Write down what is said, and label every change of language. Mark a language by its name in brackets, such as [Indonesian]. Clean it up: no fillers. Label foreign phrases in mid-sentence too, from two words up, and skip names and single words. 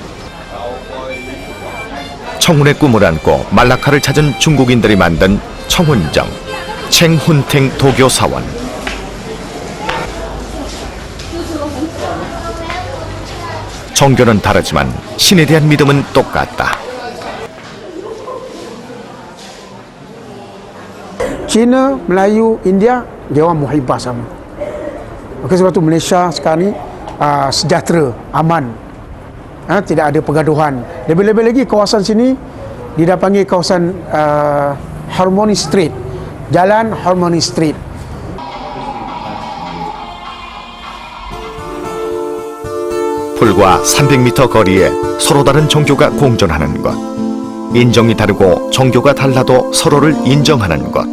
[Korean] 청운의 꿈을 안고 말라카를 찾은 중국인들이 만든 청운정, 챙훈탱 도교사원. 종교는 다르지만 신에 대한 믿음은 똑같다. [Malay] China, Melayu, India, dia orang muhibah sama. Maka sebab tu Malaysia sekarang ni sejahtera, aman, tidak ada pergaduhan. Lebih-lebih lagi kawasan sini dia dah panggil kawasan Harmony Street, Jalan Harmony Street. [Korean] 불과 300m 거리에 서로 다른 종교가 공존하는 것. 인종이 다르고 종교가 달라도 서로를 인정하는 것.